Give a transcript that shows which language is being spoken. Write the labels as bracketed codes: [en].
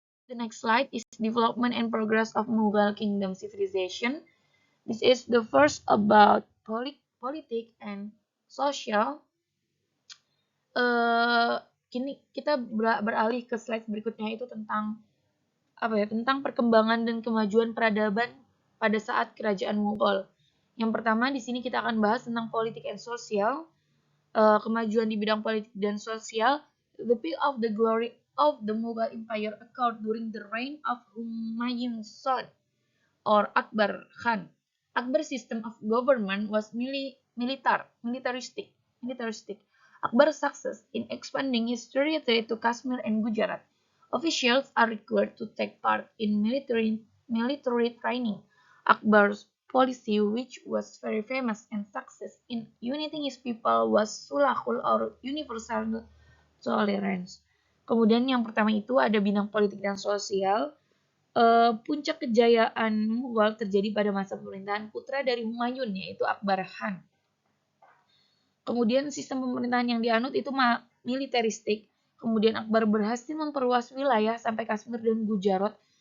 [en] The next slide is development and progress of Mughal kingdom civilization. This is the first about politik and social. [id] Kini kita beralih ke slide berikutnya, itu tentang tentang perkembangan dan kemajuan peradaban pada saat kerajaan Mughal. Yang pertama di sini kita akan bahas tentang politik [en] and social. [id] Kemajuan di bidang politik dan sosial. [en] The peak of the glory of the Mughal Empire occurred during the reign of Humayun's son or Akbar Khan. Akbar's system of government was militaristic. Akbar's success in expanding his territory to Kashmir and Gujarat. Officials are required to take part in military training. Akbar's policy, which was very famous and success in uniting his people, was sulhul or universal tolerance. [id] Kemudian yang pertama itu ada bidang politik dan sosial. Puncak kejayaan Mughal terjadi pada masa pemerintahan putra dari Humayun, yaitu Akbar Khan. Kemudian sistem pemerintahan yang dianut itu militeristik. Kemudian Akbar berhasil memperluas wilayah sampai Kashmir dan Gujarat.